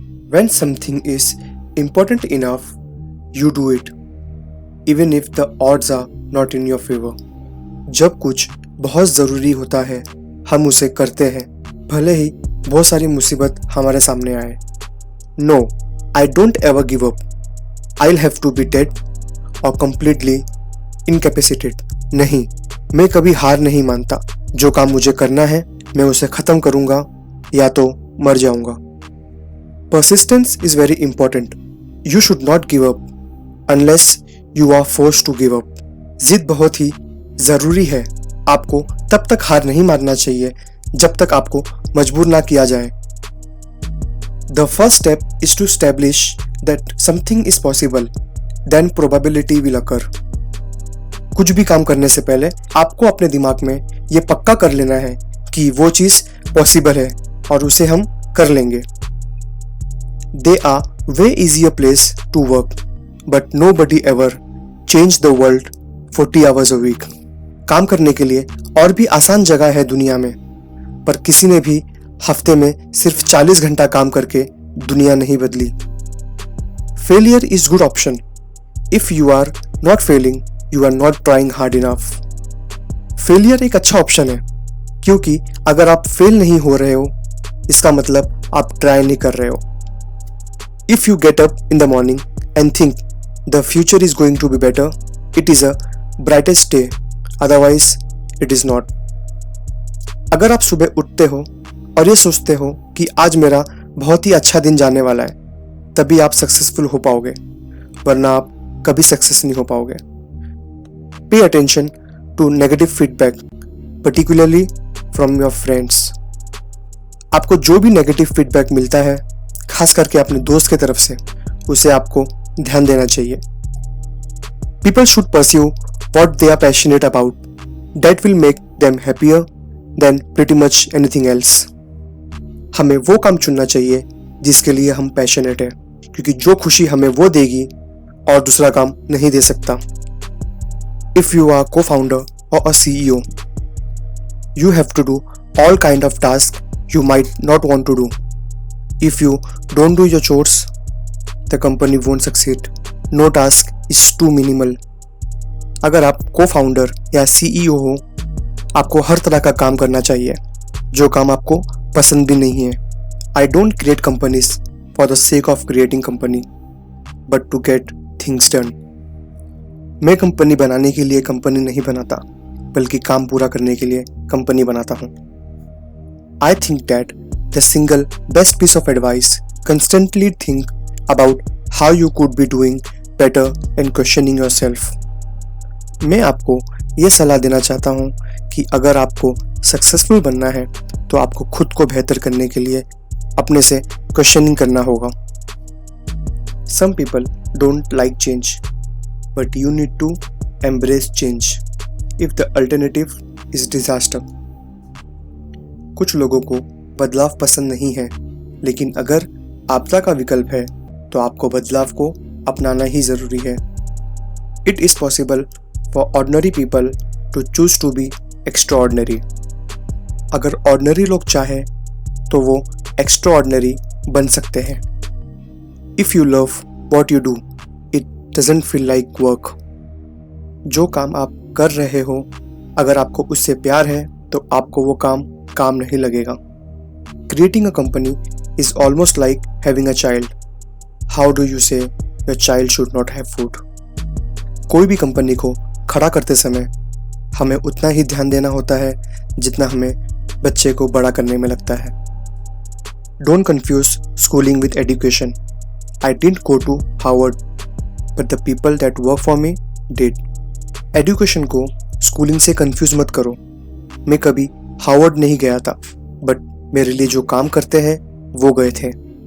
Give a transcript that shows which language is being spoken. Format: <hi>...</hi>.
<en>When something is important enough, you do it, even if the odds are not in your favor.</en> <hi>जब कुछ बहुत ज़रूरी होता है हम उसे करते हैं, भले ही बहुत सारी मुसीबत हमारे सामने आए.</hi> <en>No, I don't ever give up. I'll have to be dead or completely incapacitated.</en> <hi>नहीं, मैं कभी हार नहीं मानता. जो काम मुझे करना है मैं उसे ख़त्म करूँगा या तो मर जाऊँगा.</hi> <en>Persistence is very important. You should not give up unless you are forced to give up.</en> <hi>जिद बहुत ही ज़रूरी है. आपको तब तक हार नहीं मानना चाहिए जब तक आपको मजबूर ना किया जाए.</hi> <en>The first step is to establish that something is possible. Then probability will occur.</en> <hi>कुछ भी काम करने से पहले आपको अपने दिमाग में ये पक्का कर लेना है कि वो चीज़ पॉसिबल है और उसे हम कर लेंगे.</hi> <en>They are way easier place to work, but nobody ever changed the world 40 hours a week.</en> <hi>काम करने के लिए और भी आसान जगह है दुनिया में, पर किसी ने भी हफ्ते में सिर्फ 40 घंटा काम करके दुनिया नहीं बदली.</hi> <en>Failure is good option. If you are not failing, you are not trying hard enough.</en> <hi>Failure एक अच्छा ऑप्शन है, क्योंकि अगर आप फेल नहीं हो रहे हो, इसका मतलब आप ट्राई नहीं कर रहे हो.</hi> <en>If you get up in the morning and think the future is going to be better, it is a brightest day. Otherwise, it is not.</en> <hi>अगर आप सुबह उठते हो और ये सोचते हो कि आज मेरा बहुत ही अच्छा दिन जाने वाला है, तभी आप सक्सेसफुल हो पाओगे, वरना आप कभी सक्सेस नहीं हो पाओगे.</hi> <en>Pay attention to negative feedback, particularly from your friends.</en> <hi>आपको जो भी नेगेटिव फीडबैक मिलता है, खास करके अपने दोस्त की तरफ से, उसे आपको ध्यान देना चाहिए.</hi> <en>People should pursue what they are passionate about. That will make them happier than pretty much anything else.</en> <hi>हमें वो काम चुनना चाहिए जिसके लिए हम पैशनेट हैं, क्योंकि जो खुशी हमें वो देगी और दूसरा काम नहीं दे सकता.</hi> <en>If you are co-founder or a CEO, you have to do all kind of tasks you might not want to do. If you don't do your chores, the company won't succeed. No task is too minimal.</en> <hi>अगर आप co-founder या CEO हो, आपको हर तरह का काम करना चाहिए, जो काम आपको पसंद भी नहीं है.</hi> <en>I don't create companies for the sake of creating company, but to get things done.</en> <hi>मैं कंपनी बनाने के लिए कंपनी नहीं बनाता, बल्कि काम पूरा करने के लिए कंपनी बनाता हूँ.</hi> <en>I think that the single best piece of advice, constantly think about how you could be doing better and questioning yourself.</en> <hi>मैं आपको ये सलाह देना चाहता हूँ कि अगर आपको सक्सेसफुल बनना है तो आपको खुद को बेहतर करने के लिए अपने से क्वेश्चनिंग करना होगा.</hi> <en>Some people don't like change, but you need to embrace change if the alternative is disaster.</en> <hi>कुछ लोगों को बदलाव पसंद नहीं है, लेकिन अगर आपदा का विकल्प है तो आपको बदलाव को अपनाना ही ज़रूरी है.</hi> <en>It is possible for ordinary people to choose to be extraordinary.</en> <hi>अगर ऑर्डिनरी लोग चाहें तो वो एक्स्ट्राऑर्डिनरी बन सकते हैं.</hi> <en>If you love what you do, it doesn't feel like work.</en> <hi>जो काम आप कर रहे हो, अगर आपको उससे प्यार है तो आपको वो काम नहीं लगेगा.</hi> <en>Creating a company is almost like having a child. How do you say your child should not have food?</en> <hi>कोई भी कंपनी को खड़ा करते समय हमें उतना ही ध्यान देना होता है जितना हमें बच्चे को बड़ा करने में लगता है.</hi> <en>Don't confuse schooling with education. I didn't go to Harvard, but the people that work for me did.</en> <hi>Education को स्कूलिंग से कंफ्यूज मत करो. मैं कभी हार्वर्ड नहीं गया था, बट मेरे लिए जो काम करते हैं वो गए थे.</hi>